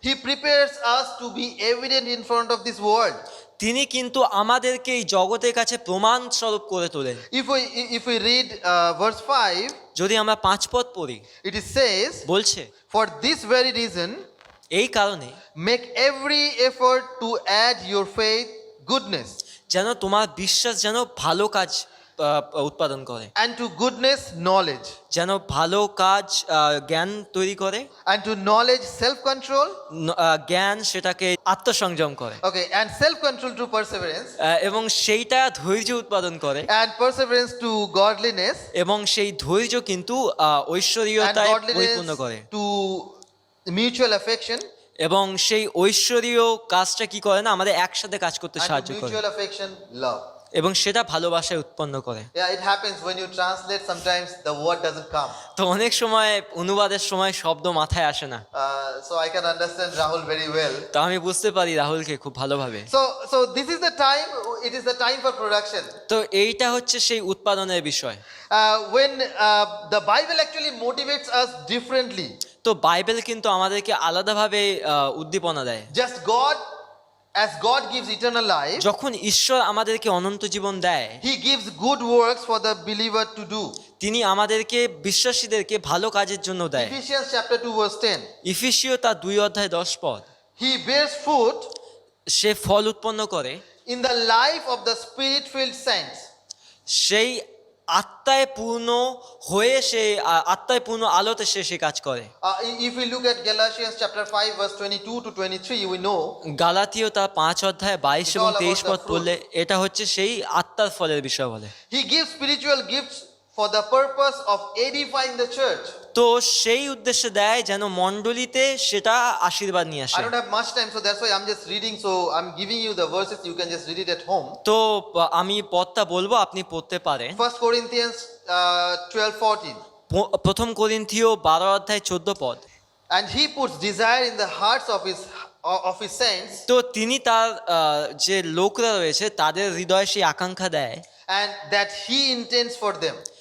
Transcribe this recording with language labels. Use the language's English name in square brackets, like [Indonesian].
[English] He prepares us to be evident in front of this world. [Bangla] তিনি কিন্তু আমাদেরকে এই জগতের কাছে প্রমাণ স্বরূপ করে তোলেন। [English] If we read verse 5, [Bangla] যদি আমরা 5 পদ পড়ি, [English] it says, [Bangla] বলছে [English] for this very reason, [Bangla] এই কারণে [English] make every effort to add your faith goodness, [Bangla] যেন তোমার বিশ্বাস যেন ভালো কাজ উৎপাদন করে, [English] and to goodness knowledge, [Bangla] যেন ভালো কাজ জ্ঞান তৈরি করে, [English] and to knowledge self-control, [Bangla] জ্ঞান সেটাকে আত্মসংযম করে, [English] okay, and self-control to perseverance, [Bangla] এবং সেইটা ধৈর্য উৎপাদন করে, [English] and perseverance to godliness, [Bangla] এবং সেই ধৈর্য কিন্তু [English] and [Bangla] ঐশ্বরীয়তায় পরিপূর্ণ [English] godliness [Bangla] করে, [English] to mutual affection, [Bangla] এবং সেই ঐশ্বরীয় কাজটা কি করে না আমাদের একসাথে কাজ করতে [English] and [Bangla] সাহায্য [English] to [Bangla] করে, [English] mutual affection love. [Bangla] এবং সেটা ভালোবাসায় উৎপন্ন করে। [English] Yeah, it happens when you translate, sometimes the word doesn't come. [Bangla] তো অনেক সময় অনুবাদের সময় শব্দ মাথায় আসে না, [English] So I can understand Rahul very well. [Bangla] তো আমি বুঝতে পারি রাহুলকে খুব ভালোভাবে। [English] So this is the time, it is the time for production. [Bangla] তো এইটা হচ্ছে সেই উৎপাদনের বিষয়। [English] When the Bible actually motivates us differently. [Bangla] তো বাইবেল কিন্তু আমাদেরকে আলাদাভাবে উদ্দীপনা দেয়। [English] Just as God gives eternal life, [Bangla] যখন ঈশ্বর আমাদেরকে অনন্ত জীবন দেয়, [English] He gives good works for the believer to do. [Bangla] তিনি আমাদেরকে বিশ্বাসীদেরকে ভালো কাজের জন্য দেয়। [English] Ephesians chapter 2 verse 10. [Bangla] ইফিসীয় তার 2:10 [English] He bears fruit [Bangla] সে ফল উৎপন্ন করে [English] in the life of the spirit-filled saints. [Bangla] সেই আত্মায় পূর্ণ হয়ে সে আত্মায় পূর্ণ আলোতে সে কাজ করে। [English] If we look at Galatians chapter 5 verse 22 to 23, we know [Bangla] গালাতীয় তার 5:22 এবং 23 পদ পড়লে এটা হচ্ছে সেই আত্মার ফলের বিষয় বলে। [English] He gives spiritual gifts for the purpose of edifying the church. [Bangla] তো সেই উদ্দেশ্যে দেয় যেন মণ্ডলীতে সেটা আশীর্বাদ নিয়ে [English] I [Bangla] আসে। [English] don't have much time, so that's why I'm just reading. So I'm giving you the verses. You can just read it at home. [Bangla] তো আমি পদটা বলবো, আপনি পড়তে পারেন। [English] 1 Corinthians 12:14. [Bangla] প্রথম করিন্থীয় 12:14 পদ। [English] And he puts desire in the hearts of his saints, [Bangla] তো তিনি তার যে লোকরা রয়েছে তাদের হৃদয়ে সেই আকাঙ্ক্ষা দেয় [English] and that he intends for them